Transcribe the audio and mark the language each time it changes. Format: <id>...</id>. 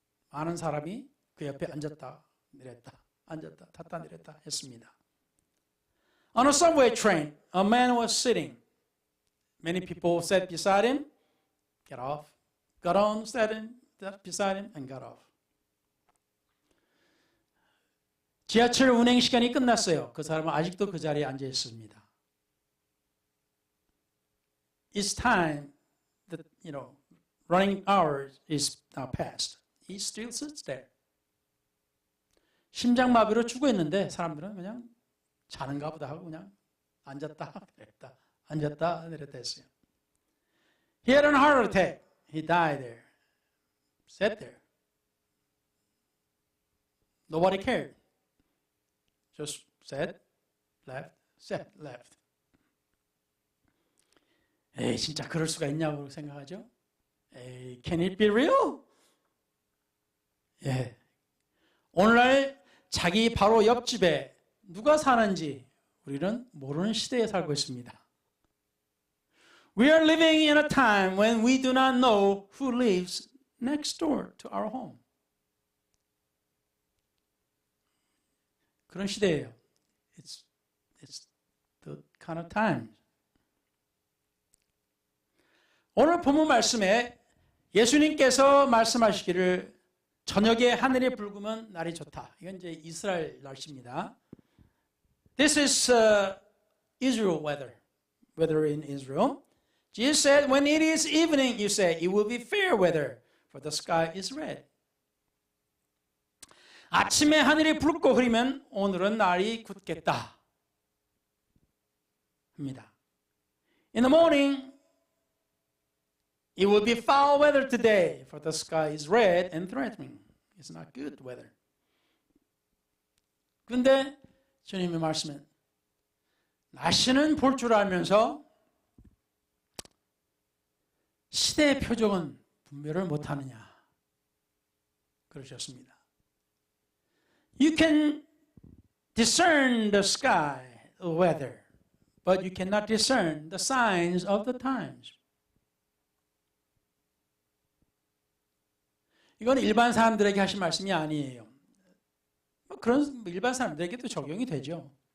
<ko>많은 사람이 그 옆에 앉았다 내렸다 앉았다 탔다 내렸다 했습니다.</ko> <en>On a subway train, a man was sitting. Many people sat beside him, got off, got on, sat beside him, and got off.</en> <ko>지하철 운행 시간이 끝났어요. 그 사람은 아직도 그 자리에 앉아 있습니다.</ko> <en>It's time that, running hours is now past. He still sits there.</en> <ko>심장마비로 죽어 있는데 사람들은 그냥 자는가 보다 하고 그냥 앉았다 내렸다 앉았다 내렸다 했어요.</ko> <en>He had a heart attack. He died there. Sat there. Nobody cared. Just sat, left, sat, left.</en> <ko>에이, 진짜 그럴 수가 있냐고 생각하죠?</ko> <en>에이, can it be real?</en> <ko>예. 오늘날 자기 바로 옆집에 누가 사는지 우리는 모르는 시대에 살고 있습니다.</ko> <en>We are living in a time when we do not know who lives next door to our home.</en> <ko>그런 시대예요.</ko> <en>It's the kind of time.</en> <ko>오늘 본문 말씀에 예수님께서 말씀하시기를 저녁에 하늘이 붉으면 날이 좋다. 이건 이제 이스라엘 날씨입니다.</ko> <en>This is Israel weather in Israel. Jesus said, when it is evening, you say, it will be fair weather, for the sky is red.</en> <ko>아침에 하늘이 붉고 흐리면 오늘은 날이 굳겠다. 합니다.</ko> <en>In the morning, it will be foul weather today, for the sky is red and threatening. It's not good weather.</en> <ko>그런데 주님의 말씀은 날씨는 볼 줄 알면서 시대의 표적은 분별을 못하느냐 그러셨습니다.</ko> <en>You can discern the sky, the weather, but you cannot discern the signs of the times.</en> <ko>이건 일반 사람들에게 하신 말씀이 아니에요. 그런 일반 사람들에게도 적용이 되죠.</ko>